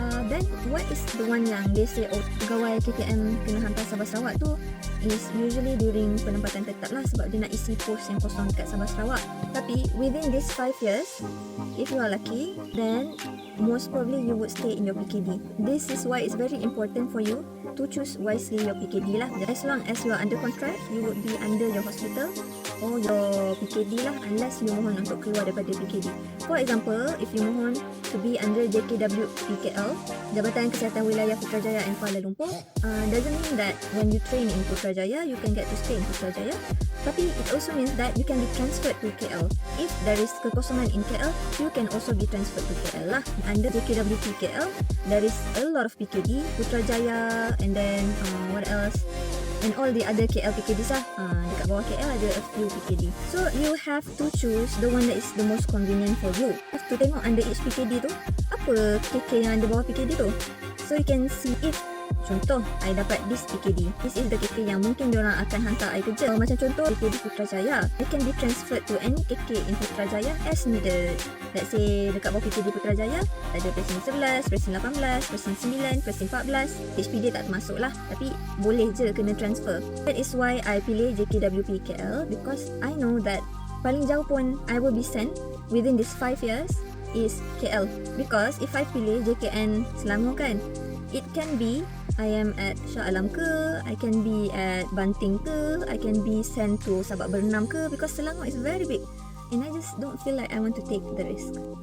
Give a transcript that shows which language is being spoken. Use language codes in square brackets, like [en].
[en] Then what is the one [ms] yang [en] they say, [ms] oh, pegawai KTM kena hantar Sabah Sarawak tu, [en] is usually during [ms] penempatan tetap lah, sebab dia nak isi post yang kosong dekat Sabah Sarawak. [en] Tapi within these 5 years, if you are lucky, then most probably you would stay in your PKD. This is why it's very important for you to choose wisely your PKD lah. As long as you are under contract, you would be under your hospital, or your PKD lah, unless you [ms] mohon untuk keluar daripada [en] PKD. For example, if you mohon to be under JKW PKL, Jabatan Kesihatan Wilayah Putrajaya and Kuala Lumpur, doesn't mean that when you train in Putrajaya, you can get to stay in Putrajaya. Tapi it also means that you can be transferred to KL. If there is kekosongan in KL, you can also be transferred to KL lah. Under JKW PKL, there is a lot of PKD, Putrajaya, and then what else? And all the other KL PKDs lah. [ms] Dekat bawah KL ada [en] a few PKD. So you have to choose the one that is the most convenient for you. You have to [ms] tengok [en] under each [ms] PKD tu, apa KK yang ada bawah PKD tu. [en] So you can see if, contoh, I dapat this PKD. This is the [ms] KK yang mungkin diorang akan hantar I kerja. Macam contoh [en] PKD Putrajaya, I can be transferred to any KK in Putrajaya as needed. Let's say [ms] dekat bawah PKD Putrajaya ada presin 11, presin 18, presin 9, presin 14. HPD tak termasuk lah, tapi boleh je kena transfer. [en] That is why I pilih JKWP KL, because I know that [ms] paling jauh pun [en] I will be sent within this 5 years is KL. Because if I pilih JKN Selangor kan, it can be I am at Shah Alam ke, I can be at Banting ke, I can be sent to Sabak Bernam ke, because Selangor is very big and I just don't feel like I want to take the risk.